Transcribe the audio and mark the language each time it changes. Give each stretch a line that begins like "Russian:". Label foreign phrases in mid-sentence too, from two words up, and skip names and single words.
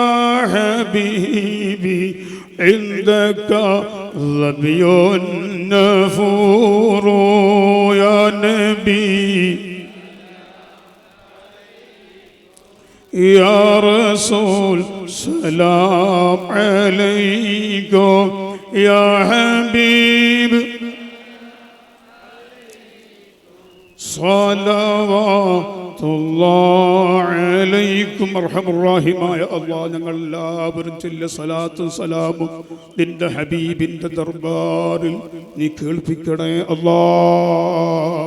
Arabic: حبيبي عندك ظبي النفور يا نبي يا رسول سلام عليكم يا حبيب صلوات الله عليكم
Malayalam: അർഹമുർറഹീമായ അല്ലാഹ് ഞങ്ങൾ എല്ലാവരും ചൊല്ലിയ സ്വലാത്തും സലാമും നിന്റെ ഹബീബിന്റെ ദർബാറിൽ നീ കേൾപ്പിക്കണേ അല്ലാഹ്.